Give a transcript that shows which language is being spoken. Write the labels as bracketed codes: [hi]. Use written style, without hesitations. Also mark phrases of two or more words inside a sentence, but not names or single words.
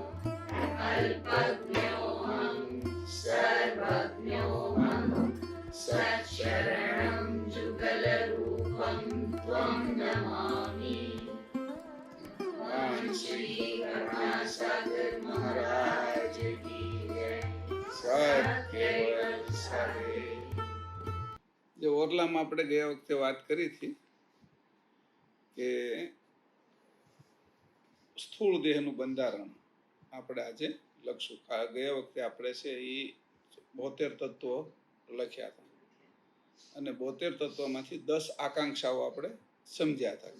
[sa] अल्पज्ञोऽहं सर्वज्ञोऽहं सच्चरणं जुगलरूपं त्वं नमामि। [hi] श्री करुणासागर महाराज की जय। सत्यवत सारे। [gu] જે ઓરલામાં આપણે ગયા વખતે વાત કરી હતી કે સ્થૂળ દેહનું બંધારણ આપણે આજે લખશું. ગયા વખતે આપણે છે એ 72 તત્વો લખ્યા હતા અને 72 તત્વોમાંથી 10 આકાંક્ષાઓ આપણે સમજ્યા હતા.